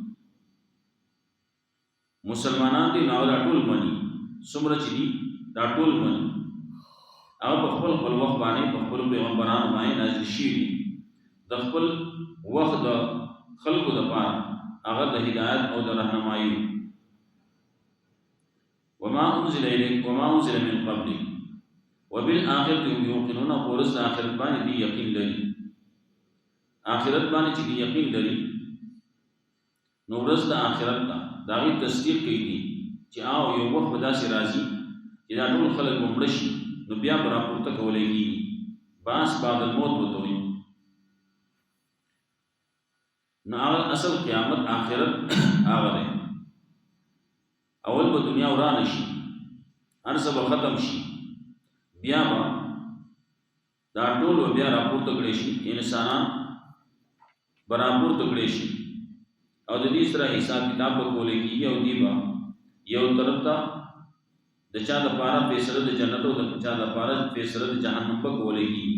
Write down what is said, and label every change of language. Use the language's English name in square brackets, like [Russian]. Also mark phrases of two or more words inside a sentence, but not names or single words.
[Pashto] مسلمانان دي نو دا ټول مني، څومره چې دي دا ټول مني. هغه په خپل خپل وخت باندې په خپلو پیغمبرانو باندې نازل شوي دي، د خپل وخت د خلکو دپاره هغه د هدایت او د رهنمایي. [Arabic] وما انزل الیک وما انزل من قبلک وبالآخرة هم یوقنون، [Pashto] ورځ د آخرت باندې دی یقین لري. آخرت باندې چې دی یقین لري، نو ورځ د آخرت ته د هغې تصدیق کوي دي چې یو وخت به داسې راځي چې دا ټول خلک به مړه شي، نو بیا به راپورته کولی کېږي. [Arabic] بعث بعد الموت [Pashto] ورته وایي. نو هغه اصل قیامت آخرت هغه دی. اول به دنیا ورانه شي، هر څه به ختم شي، بیا به دا ټول بیا راپورته کړی شي، انسانان براپورته کړی شي او د دې سره حساب کتاب به کولې کېږي او دی به یو طرف ته د چا د پاره فیصله د جنت او د چا د پاره فیصله د جهنم په کولې کېږي.